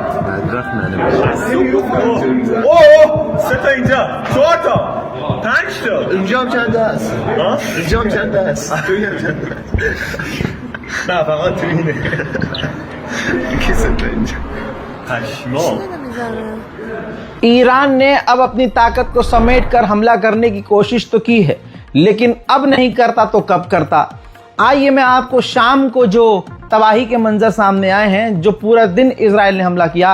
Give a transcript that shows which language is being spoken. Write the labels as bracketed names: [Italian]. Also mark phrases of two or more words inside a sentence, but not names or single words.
[Persian] اوه سه تا اینجا 4 تا 5 تا اینجا هم چند است اینجا هم چند است نه فقط تو اینه کی سه تا اینجا پشمام [Hindi] ईरान ने अब अपनी ताकत को समेट कर हमला करने की कोशिश तो की है, लेकिन अब नहीं करता तो कब करता। आइए मैं आपको शाम को जो तबाही के मंजर सामने आए हैं, जो पूरा दिन इजराइल ने हमला किया।